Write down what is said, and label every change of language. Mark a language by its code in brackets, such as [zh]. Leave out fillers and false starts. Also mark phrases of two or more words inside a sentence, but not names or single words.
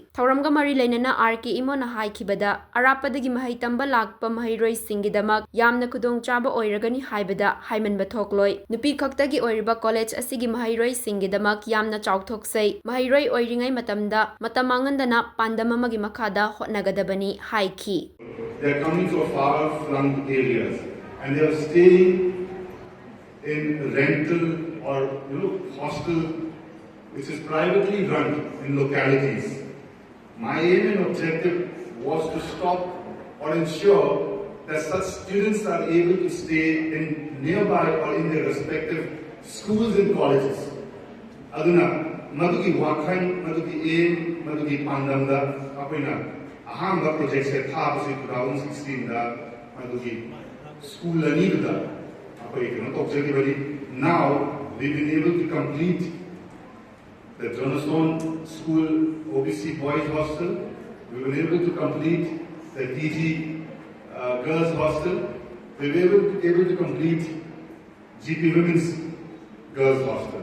[mni] Thawramga mari lainana RK Imona haikibada arapadagi mahai tamba lakpa mahairoi singidamak yamna kudong chaba oiragani haibada haimanba thokloi. Nupi khaktagi oiriba college asigi mahairoi singidamak yamna chawthoksai. Mahairoi oiringai matamda matamangandana pandamamagi makhada hotnagadabani haiki. [en] They are coming from far-flung areas and they are staying in rental or hostel which is privately run in localities. My aim and objective was to stop or ensure that such students are able to stay in nearby or in their respective schools and colleges. [mni] Aduna madugi wakhan, madugi aim, madugi pandamda apoina ahamba project se thabasi 2016 da madugi school ani da apoi tokjagi bari. [en] Now we've been able to complete the Johnstone School OBC Boys Hostel. We were able to complete the DG Girls Hostel. We were able to complete GP Women's Girls Hostel.